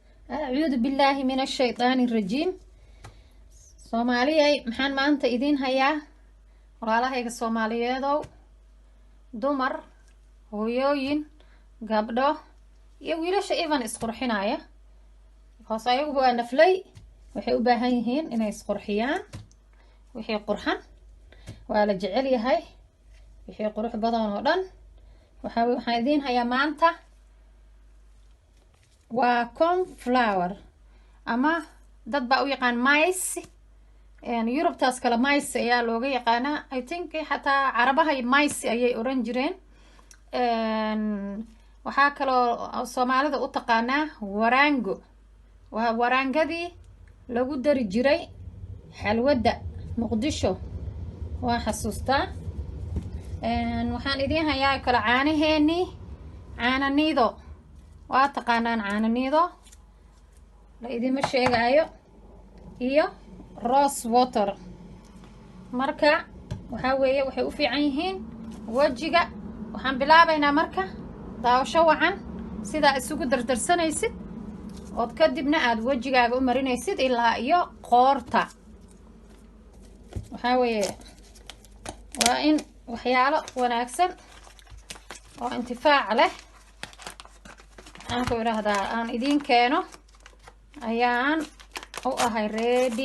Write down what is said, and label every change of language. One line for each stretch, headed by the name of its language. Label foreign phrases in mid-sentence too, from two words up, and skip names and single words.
Arabic: أعوذ بالله من الشيطان الرجيم.
Somali: Soomaaliyay maxaan maanta idin hayaa walaalahayga Soomaaliyeedow, dumar, hooyooyin, gabdho iyo wiilasha even isqurxinaya. Hoos ayagu waa naflay, waxay u baahan yihiin inay isqurxiyaan. Wixii qurxan waa la jecel yahay, wixii qurux badan oo dhan waxaan idin hayaa maanta waa cornflower ama dad baa u yaqaan mice. Yurubtaas kale mice ayaa looga yaqaanaa.
English: I think
Somali: xataa carabaha mice ayay oran jireen. Waxaa kaloo Soomaalida u taqaanaa waraango. waa waraangadii lagu dari jiray xalwada Muqdisho, waa xasuustaa. waxaan idin hayaa kala caanaheeni, caana niido. waa taqaanaan caana niido, la idima sheegayo, iyo
English: rose water.
Somali: marka waxaa weeye waxay u fiican yihiin wajiga. waxaan bilaabaynaa marka daawasho wacan sidaa isugu dardarsanaysid ood kadibna aad wajigaaga u marinaysid ilaa iyo qoorta. waxaa weeye waa in waxyaalo wanaagsan oo intifaac leh aan ku idhaahdaa aan idiin keeno ayaan u ahay ready.